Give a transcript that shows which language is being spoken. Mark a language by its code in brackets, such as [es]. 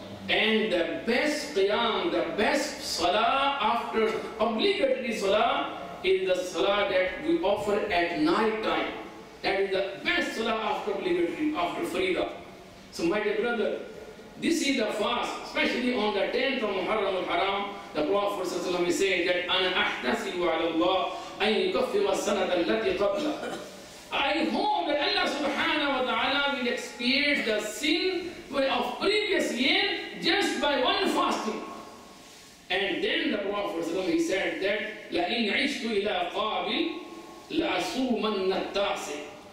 [en] And the best qiyam, the best salah after obligatory salah is the salah that we offer at night time. That is the best salah after obligatory, after Farida. So my dear brother, this is the fast, especially on the 10th of Muharram al-Haram. The Prophet ﷺ is saying that [ar] أَنَا أَحْتَسِبُ عَلَى اللَّهِ أَنْ يُكَفِّرَ السَّنَةَ الَّتِي قَبْلَهُ. [en] I hope that Allah subhanahu wa ta'ala will expiate the sin of previous year just by one fasting. And then the Prophet ﷺ, he said that [ar] لَإِنْ عِشْتُ إِلَىٰ قَابِلٍ لَأَصُومَنَّ التَّاسِعِ.